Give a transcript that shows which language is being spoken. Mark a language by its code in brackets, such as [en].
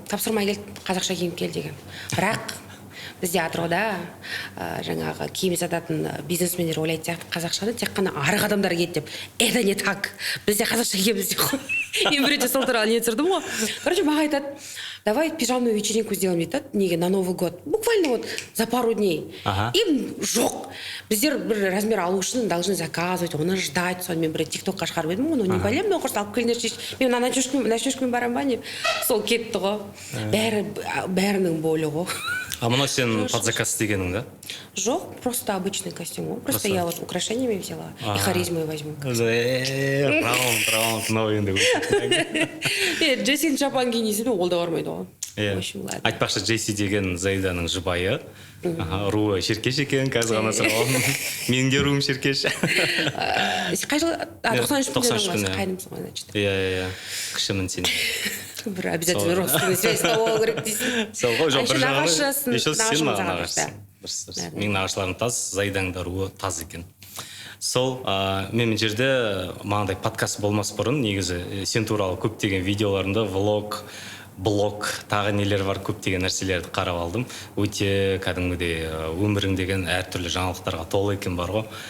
[kk] Тапсырма келді, қазақша киім кел деген. Бірақ бізде Атырауда жаңағы киім сататын бизнесмендер ойлайды сияқты, қазақшаны тек қана арық адамдар киеді деп. [ru] Это не так. [kk] Бізде қазақша киеміз деп қой. Мен бір рет сол туралы не түсірдім ғой. [ru] Короче, [kk] маған айтады, [ru] давай пижамную вечеринку сделаем [kk] дейді, неге [ru] на Новый год. Буквально вот за пару дней. [kk] И жоқ. Біздер бір размер алу үшін [ru] должны заказывать, [kk] оны [ru] ждать. [kk] Сонымен бір тиктокқа шығарып едім, оны не бәлем, мен құрсын алып келіңдер шеш. Мен ночнушкамен барам ба деп. Сол кетті ғой. Бәрінің болы ғой. А мынау сен под заказ дегенің, да? Жоқ, [ru] просто обычный костюм. Просто я вот украшениями взяла и харизмой возьму. [kk] Раунд, новый енді. Джессин шапан киінесің, ол да бармайды ғой. Айтпақшы, Джесси деген Заиданың жұбайы. Руы Шеркеш екен, қазір ғана сұрағым. Менің де руым Шеркеш. Қай жыл? 93 күндер қайнымсың ғой, значит. Иә, кішімін сен. Бір обязательно [ru] родственный связь [kk] болу керек дейсің. Сол ғой, жоқ, бір нағашысын, еще сен нағашысын. Менің нағашыларым таз, Заиданың да руы таз екен. Сол, мен жерде маңдай подкаст болмас бұрын, негізі сен туралы көптеген видеоларында блог, тағы нелер бар, көптеген нәрселерді қарап алдым. Өте кәдімгідей өмірің деген әртүрлі жаңалықтарға толы екен бар ғой.